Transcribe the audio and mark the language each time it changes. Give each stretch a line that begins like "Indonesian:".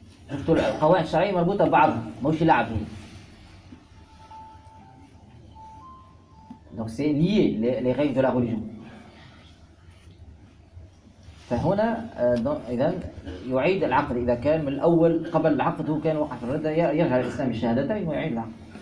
Arabic: شفتوا القواعد الشرعية مربوطة ببعض مش لعب.
French: Donc c'est lié les règles de la religion.
Arabic: فهنا إذن يعيد العقد إذا كان من الأول قبل العقد هو كان وقع في الردة يرجع الإسلام شهادتين ويعيد العقد.